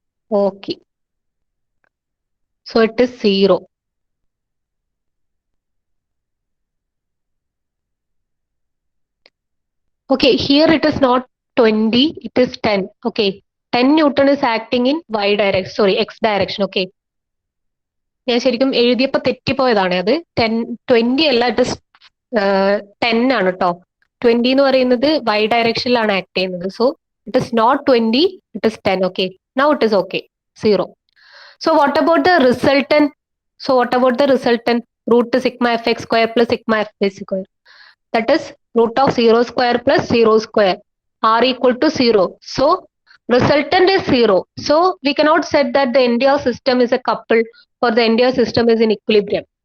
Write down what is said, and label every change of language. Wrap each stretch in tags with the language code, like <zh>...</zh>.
<en>Okay. So it is 0. Okay, here it is not 20, it is 10. Okay, 10 Newton is acting in y direction, sorry, x direction. Okay.</en> <ml>ഞാൻ ശരിക്കും എഴുതിയപ്പോൾ തെറ്റിപ്പോയതാണ് അത് 20 അല്ല,</ml> <en>it is 10</en> <ml>ആണ് കേട്ടോ. 20 എന്ന് പറയുന്നത് y ഡയറക്ഷനിലാണ് ആക്ട് ചെയ്യുന്നത്.</ml> <en>So it is not 20, it is 10. Okay, now it is okay, 0. So what about the resultant? So what about the resultant? Root sigma fx square plus sigma fy square. That is root of 0 square plus 0 square are equal to 0. So resultant is 0. So we cannot say that the entire system is a couple or the entire system is in equilibrium.</en>